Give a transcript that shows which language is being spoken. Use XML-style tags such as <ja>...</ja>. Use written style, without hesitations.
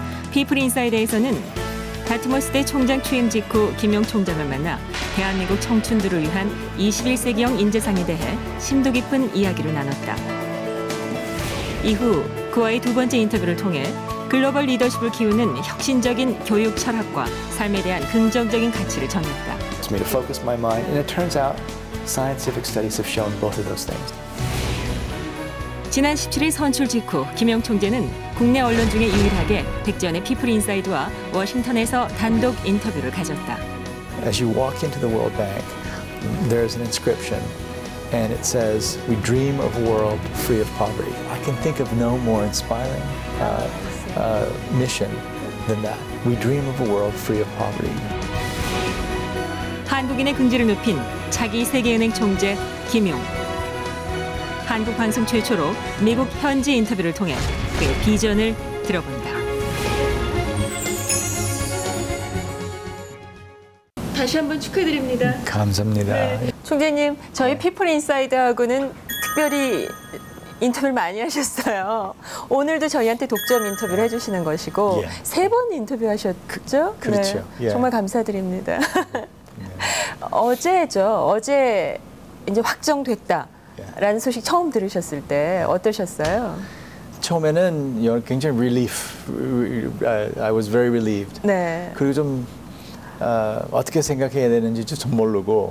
<ko>피플인사이드에서는 다트머스대 총장 취임 직후 김용 총장을 만나 대한민국 청춘들을 위한 21세기형 인재상에 대해 심도 깊은 이야기를 나눴다. 이후 그와의 두 번째 인터뷰를 통해 글로벌 리더십을 키우는 혁신적인 교육 철학과 삶에 대한 긍정적인 가치를 전했다.</ko> <en>It's me to focus my mind, and it turns out scientific studies have shown both of those things.</en> <ko>지난 17일 선출 직후 김용 총재는 국내 언론 중에 유일하게 백지연의 피플인사이드와 워싱턴에서 단독 인터뷰를 가졌다.</ko> <en>As you walk into the World Bank, there's an inscription, and it says, "We dream of a world free of poverty." I can think of no more inspiring mission than that. We dream of a world free of poverty.</en> <ko>한국인의 긍지를 높인 차기 세계은행 총재 김용. 한국 방송 최초로 미국 현지 인터뷰를 통해 그의 비전을 들어본다. 다시 한번 축하드립니다. 감사합니다. 네. 총재님, 저희 피플인사이드하고는 특별히 인터뷰를 많이 하셨어요. 오늘도 저희한테 독점 인터뷰를 해주시는 것이고 예. 3번 인터뷰하셨죠? 그렇죠. 네. 예. 정말 감사드립니다. 어제죠. 어제 이제 확정됐다. 라는 소식 처음 들으셨을 때 어떠셨어요? 처음에는 굉장히</ko> <en>I was very relieved.</en> <ko>네. 그리고 좀 어떻게 생각해야 되는지 좀 모르고</ko>